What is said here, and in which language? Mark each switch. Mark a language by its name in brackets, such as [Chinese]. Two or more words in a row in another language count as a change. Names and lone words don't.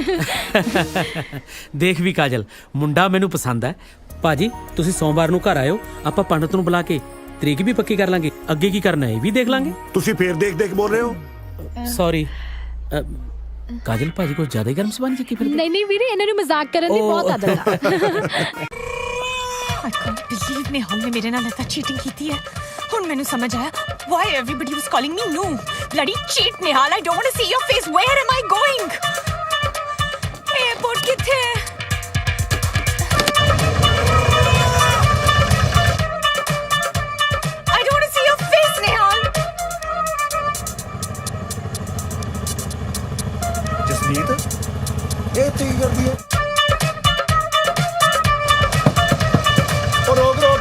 [Punjabi] ਦੇਖ ਵੀ ਕਾਜਲ ਮੁੰਡਾ ਮੈਨੂੰ ਪਸੰਦ ਹੈ ਭਾਜੀ ਤੁਸੀਂ ਸੋਮਵਾਰ ਨੂੰ ਘਰ ਆਇਓ ਆਪਾਂ ਪੰਡਤ ਨੂੰ ਬੁਲਾ ਕੇ ਤਰੀਕ ਵੀ ਪੱਕੀ ਕਰ ਲਾਂਗੇ ਅੱਗੇ ਕੀ ਕਰਨਾ ਹੈ ਇਹ ਵੀ ਦੇਖ ਲਾਂਗੇ ਤੁਸੀਂ ਫੇਰ ਦੇਖ ਬੋਲ ਰਹੇ ਹੋ ਸੌਰੀ ਕਾਜਲ ਭਾਜੀ ਕੋਈ ਜ਼ਿਆਦਾ ਹੀ ਗਰਮ ਸਬੰਧ ਚੱਕੀ ਫਿਰਦੇ ਨਹੀਂ ਵੀਰੇ ਇਨ੍ਹਾਂ ਨੂੰ ਮਜ਼ਾਕ ਕਰਨ ਦੀ ਬਹੁਤ ਆਦਤ ਆ [English] I can't believe Nehal [Punjabi] ਨੇ ਮੇਰੇ ਨਾਲ ਐਸਾ ਚੀਟਿੰਗ ਕੀ ਹੈ ਹੁਣ ਮੈਨੂੰ ਸਮਝ ਆਇਆ [English] why everybody was calling me no bloody cheat Nehal I don't want to see your face where am I going airport [Punjabi] ਕਿੱਥੇ ਹੈ [English] I don't want to see your face Nehal [Punjabi] ਜਸਮੀਤ ਇਹ ਤੇ ਕੀ ਕਰਦੀ ਹੈ ਉਹ ਰੋਕ